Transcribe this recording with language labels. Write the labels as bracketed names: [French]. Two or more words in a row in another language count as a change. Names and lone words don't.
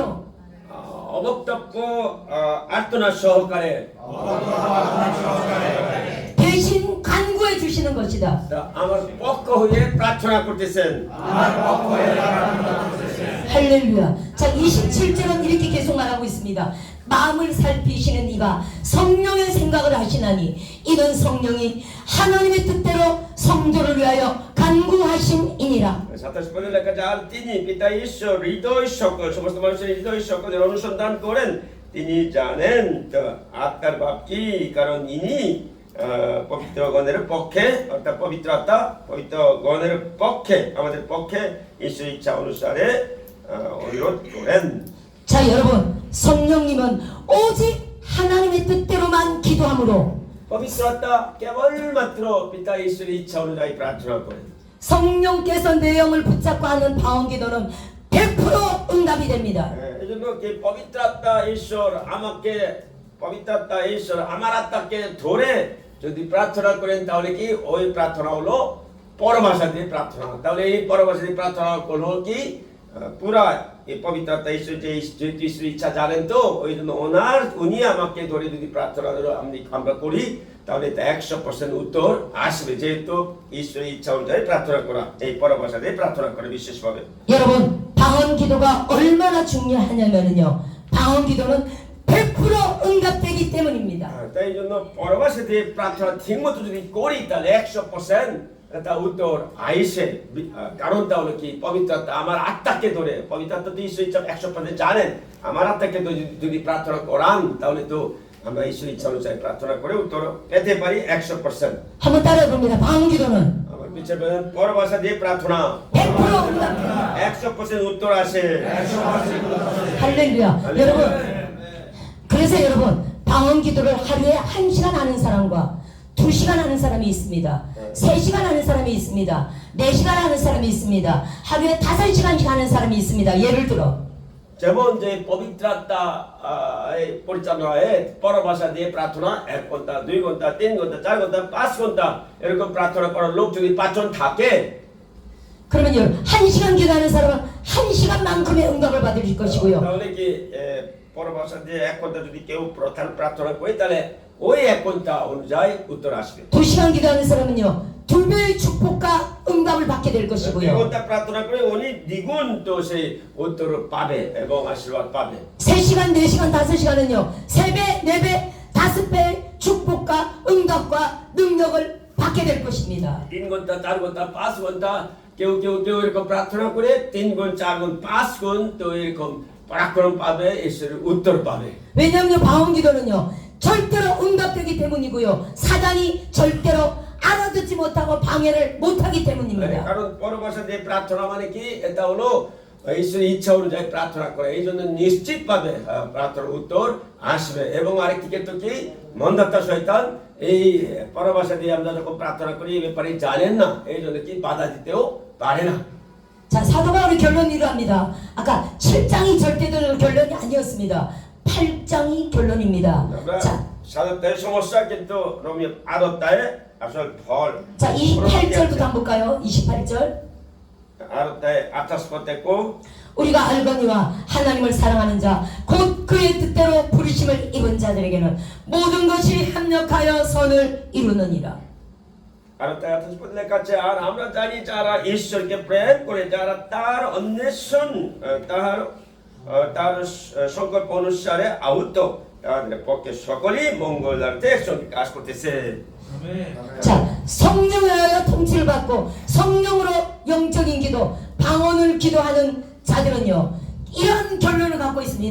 [Bangla] অবক্তব্য আর্তনা সহকারে [Korean] 대신 간구해 주시는 것이다. [Bangla] আমার পক্ষ হয়ে প্রার্থনা করতেছেন [Korean] 할렐루야. 자 27절은 이렇게 계속 말하고 있습니다. 마음을 살피시는 이가 성령의 생각을 하시나니 이는 성령이 하나님의 뜻대로 성도를 위하여 간구하심이니라. [Bangla] 27 লেখা আছে, আর তিনি পিতা ঈশ্বর হৃদয় সকল সমস্ত মানুষের হৃদয় সকলের অনুসন্ধান করেন, তিনি জানেন তো আত্মার ভাব কি, কারণ ইনি পবিত্রগণের পক্ষে অর্থাৎ পবিত্র আত্মা পবিত্রগণের পক্ষে আমাদের পক্ষে ঈশ্বরের ইচ্ছা অনুসারে অনুরোধ করেন। [Korean] 자 여러분, 성령님은 오직 하나님의 뜻대로만 기도함으로 [Bangla] পবিত্র আত্মা কেবলমাত্র পিতা ঈশ্বরের ইচ্ছা অনুযায়ী প্রার্থনা করেন। [Korean] 성령께서 내 영을 붙잡고 하는 방언기도는 100% 응답이 됩니다. [Bangla] এই জন্য কি পবিত্র আত্মা ঈশ্বর আমাকে পবিত্র আত্মা ঈশ্বর আমার আত্মাকে ধরে যদি প্রার্থনা করেন তাহলে কি ওই প্রার্থনা হলো পরভাষা দিয়ে প্রার্থনা। তাহলে এই পরভাষা দিয়ে প্রার্থনা হলো কি পুরা এই পবিত্র আত্মা ঈশ্বর যেহেতু ঈশ্বরের ইচ্ছা জানেন তো ওই জন্য উনি আমাকে ধরে যদি প্রার্থনা আমরা করি তাহলে 100% উত্তর আসবে, যেহেতু ঈশ্বরের ইচ্ছা অনুযায়ী প্রার্থনা করা এই পরভাষা দিয়ে প্রার্থনা করে বিশেষভাবে। [Korean] 여러분, 방언기도가 얼마나 중요하냐면요, 방언기도는 100% 응답되기 때문입니다. [Bangla] তাই জন্য পরভাষা দিয়ে প্রার্থনা ঠিকমতো যদি করি তাহলে 100% তা উত্তর আইসে। কারণ তাহলে কি পবিত্র আত্মা আমার আত্মাকে ধরে, পবিত্র আত্মা তো ঈশ্বর ইচ্ছা 100% জানেন, আমার আত্মাকে যদি প্রার্থনা করান তাহলে তো আমরা ঈশ্বর ইচ্ছা অনুযায়ী প্রার্থনা করে উত্তর পেতে পারি 100%। [Korean] 한번 따라해봅니다. 방언기도는 [Bangla] আমার পিছিয়ে বলেন পরভাষা দিয়ে প্রার্থনা [Korean] 100% 응답돼요. [Bangla] 100% উত্তর আসে। [Korean] 할렐루야. 여러분, 그래서 여러분, 방언기도를 하루에 1시간 하는 사람과 2시간 하는 사람이 있습니다. 3시간 하는 사람이 있습니다. 4시간 하는 사람이 있습니다. 하루에 5시간씩 하는 사람이 있습니다. 예를 들어 [Bangla] যেমন যে পবিত্র আত্মা পরিচালনায় পরভাষা দিয়ে প্রার্থনা 1 ঘন্টা 2 ঘন্টা 3 ঘন্টা 4 ঘন্টা 5 ঘন্টা এরকম প্রার্থনা করার লোক যদি 5 জন থাকে, [Korean] 그러면 여러분, 1시간 기도하는 사람은 1시간만큼의 응답을 받을 것이고요. [Bangla] তাহলে কি পরভাষা দিয়ে 1 ঘন্টা যদি কেউ প্রধান প্রার্থনা করে তাহলে ওই 1 ঘন্টা অনুযায়ী উত্তর আসবে। [Korean] 2시간 기도하는 사람은요, 2배의 축복과 응답을 받게 될 2 것이고요. [Bangla] ঘন্টা প্রার্থনা করে উনি দ্বিগুণ তো সেই উত্তর পাবে এবং আশীর্বাদ পাবে। [Korean] 3시간, 4시간, 5시간은요, 3배, 4배, 5배의 축복과 응답과 능력을 받게 될 것입니다. [Bangla] 3 ঘন্টা 4 ঘন্টা 5 ঘন্টা কেউ এরকম প্রার্থনা করে 3 গুণ 4 গুণ 5 গুণ তো এরকম পরাক্রম পাবে, ঈশ্বরের উত্তর পাবে। [Korean] 왜냐하면 방언기도는요, 절대로 응답되기 때문이고요, 사단이 절대로 알아듣지 못하고 방해를 못하기 때문입니다. [Bangla] কারণ পরভাষা দিয়ে প্রার্থনা মানে কি এটা হলো ঈশ্বরের ইচ্ছা অনুযায়ী প্রার্থনা করে, এই জন্য নিশ্চিতভাবে প্রার্থনার উত্তর আসবে। এবং আরেকদিকে তো কি মন্দাত্মা শয়তান এই পরভাষা দিয়ে আমরা যখন প্রার্থনা করি এই ব্যাপারে জানেন না, এই জন্য কি বাধা দিতেও পারে না। [Korean] 자, 사도 바울의 결론이 이러합니다. 아까 7장이 절대적으로 결론이 아니었습니다. 8장이 결론입니다. [Bangla] আমরা [Korean] 자, [Bangla] সাধারণত সমস্যা কিন্তু রোমিও 8টায় আসল ফল। [Korean] 자 28절부터 한번 볼까요? 28절. [Bangla] 8টায় 28 পদ দেখো, [Korean] 우리가 알거니와 하나님을 사랑하는 자 곧 그의 뜻대로 부르심을 입은 자들에게는 모든 것이 합력하여 선을 이루느니라. [Bangla] 8টায় 28 পদ লেখা আছে, আর আমরা জানি যারা ঈশ্বরকে প্রেম করে, যারা তার অন্বেষণ তার সংকল্প অনুসারে আহুত, তাদের পক্ষে সকলেই মঙ্গলার্থে একসঙ্গে কাজ করতেছে। [Korean] 자, 성령에 하여 통치를 받고 성령으로 영적인 기도, 방언을 기도하는 자들은요, 이런 결론을 갖고 있습니다.